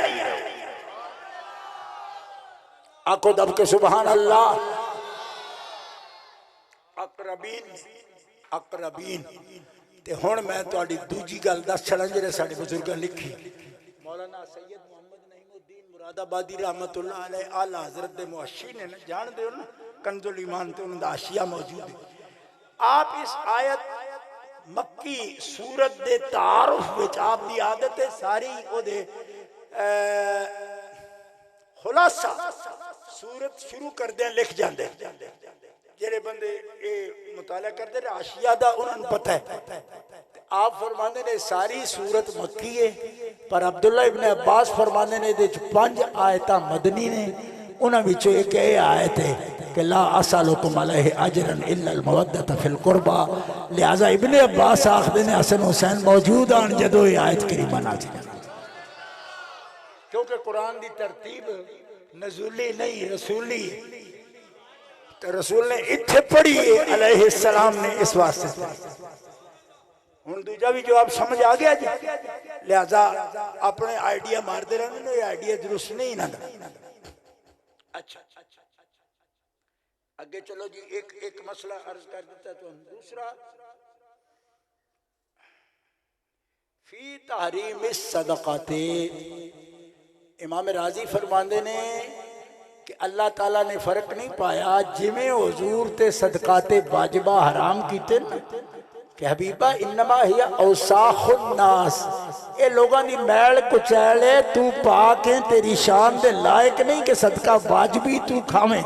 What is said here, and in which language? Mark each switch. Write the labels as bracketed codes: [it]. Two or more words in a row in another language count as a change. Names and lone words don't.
[pa] آکھو دب کے [ar] سبحان الله. [pa] اقربین اقربین تے ہن میں تہاڈی دوجی گل دس چھڑا جہڑے ساڈے بزرگاں لکھی. مولانا سید محمد نعیم الدین مرادآبادی [ar] رحمة الله عليه [pa] اعلیٰ حضرت دے محشی نے نا جاندے ہو نا کنز الایمان تے انہاں دا حاشیہ موجود ہے. آپ اس آیت مکی سورت دے تعارف وچ آپ دی عادت ہے ساری اوہدے خلاصہ سورت شروع کردے لکھ جاندے. جہڑے بندے اے مطالعہ کرتے رہے حاشیہ دا انہوں نے پتا ہے. آپ فرماتے نے ساری سورت مکی ہے پر عبداللہ ابن عباس فرماتے نے 5 آیتاں مدنی نے. انہاں وچوں اک اے آیت ہے کہ [ar] لا أسألكم عليه أجرا إلا المودة في القربى. [pa] لہٰذا ابن عباس آکھدے نے حسن حسین موجود آن جدوں اے آیت کریمہ نازل, [ur] کیونکہ قرآن کی ترتیب نزولی نہیں رسولی. [pa] تو رسول نے ایتھے پڑھی ہے علیہ السلام نے اس واسطے. ہن دوجا بھی جواب سمجھ آ گیا جی. لہٰذا اپنے آئیڈیا مارتے رہنے، آئیڈیا درست نہیں نا. اچھا اگے چلو جی. اک مسئلہ عرض کر دیتا تو دوسرا [ar] في تحريم الصدقات. [pa] امام رازی فرماندے نے کہ اللہ تعالیٰ نے فرق نہیں پایا جمیں حضور تے صدقاتِ واجبہ حرام کیتے کہ حبیبا [ar] إنما هي أوساخ الناس, [ur] یہ لوگوں کی میل کچیل ہے, [pa] تو پاک ہے، تیری شان دے لائق نہیں کہ صدقہ واجبی تو کھاوے.